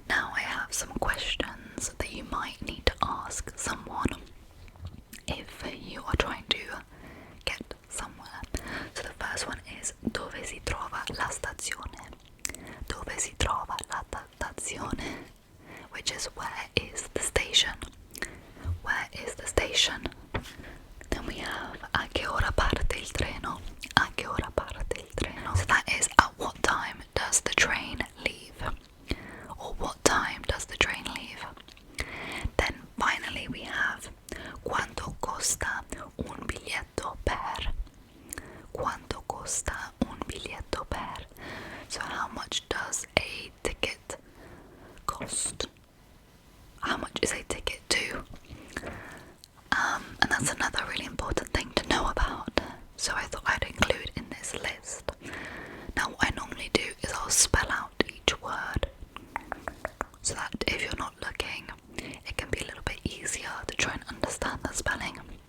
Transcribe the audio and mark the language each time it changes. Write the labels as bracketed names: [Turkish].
[English] Now I have some questions that you might need to ask someone if you are trying to get somewhere. So the first one is [Italian] dove si trova la stazione? Dove si trova la stazione? [English] Which is where is the station? Where is the station? Then we have [Italian] a che ora parte il treno? A che ora parte il treno? [English] So that is at what time does the train leave? Or what time does the train leave? Then finally we have [Italian] quanto costa un biglietto per? Quanto costa un biglietto per? [English] So how much does a ticket cost? How much is a ticket to? And that's another really important thing to know about, so I thought I'd include in this list. Now what I normally do is I'll spell out each word, so that if you're not looking, it can be a little bit easier to try and understand the spelling.